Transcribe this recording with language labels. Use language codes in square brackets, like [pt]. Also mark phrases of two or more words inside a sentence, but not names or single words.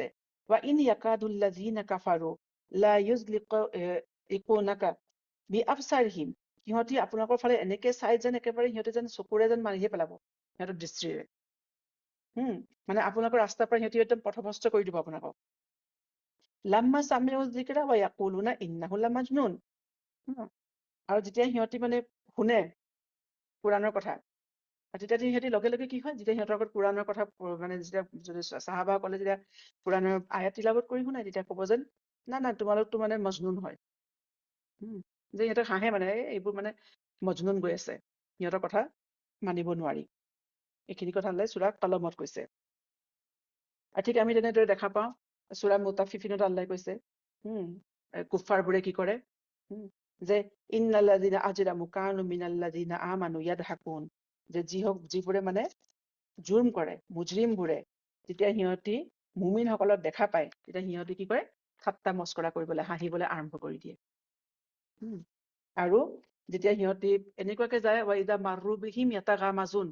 [ar] وإن يكاد الذين كفروا ليزلقونك بأبصارهم. [as] সিহঁতি আপোনালোকৰ ফালে এনেকে চাই যেন একেবাৰে সিহঁতে যেন চকুৰে যেন মাৰিহে পেলাব, সিহঁতৰ দৃষ্টিৰে। মানে আপোনালোকৰ ৰাস্তাৰ পৰা সিহঁতি একদম পথভ্ৰষ্ট কৰি দিব আপোনালোকক। [ar] لما سمعوا الذكر ويقولون إنه لمجنون. [as] আৰু যেতিয়া সিহঁতি মানে শুনে কোৰআনৰ কথা, তেতিয়া সিহঁতি লগে লগে কি হয়, যেতিয়া সিহঁতৰ আগত কোৰআনৰ কথা মানে যেতিয়া চাহাবাসকলে যেতিয়া কোৰআনৰ আয়াত তিলাৱত কৰি শুনাই, তেতিয়া ক'ব যেন না তোমালোকতো মানে মজনুন হয়। যে সিহঁতক হাঁহে, মানে এইবোৰ মানে মজনুন গৈ আছে, সিহঁতৰ কথা মানিব নোৱাৰি। এইখিনি কথা আল্লাহ সূৰা কলমত কৈছে। আৰু ঠিক আমি তেনেদৰে দেখা পাওঁ সূৰা মুতাফিফিনত আল্লাহ কৈছে কুফাৰবোৰে কি কৰে, যে [ar] إن الذين أجرموا كانوا من الذين آمنوا يضحكون. [as] যে যিবোৰে মানে জুৰ্ম কৰে, মুজৰিমবোৰে, যেতিয়া সিহঁতি মুমিনসকলক দেখা পায়, তেতিয়া সিহঁতি কি কৰে, ঠাট্টা মস্কৰা কৰিবলৈ, হাঁহিবলৈ আৰম্ভ কৰি দিয়ে। আৰু যেতিয়া সিহঁতি এনেকুৱাকে যায়, [ar] وإذا مروا بهم يتغامزون.